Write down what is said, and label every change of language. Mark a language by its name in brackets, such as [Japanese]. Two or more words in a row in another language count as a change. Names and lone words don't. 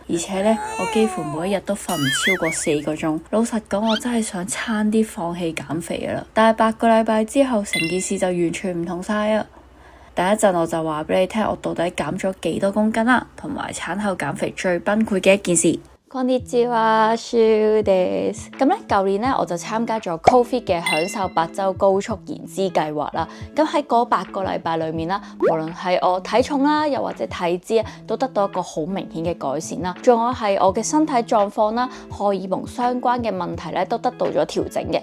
[Cantonese] 而且呢，我幾乎每一日都瞓唔超過4個鐘。老實講，我真係想差啲放棄減肥噶啦。但係8個禮拜之後，成件事就完全唔同晒啊！第一陣我就話俾你聽，我到底減咗幾多公斤啦，同埋產後減肥最崩潰嘅一件事。 [Japanese] こんにちは、シュです。 [Cantonese] 咁咧，舊年咧我就參加咗 Ko-Fit 嘅享受8週高速燃脂計劃啦。咁喺嗰8個禮拜裏面啦，無論係我體重啦，又或者體脂都得到一個好明顯嘅改善啦。仲有係我嘅身體狀況啦、荷爾蒙相關嘅問題咧，都得到咗調整嘅。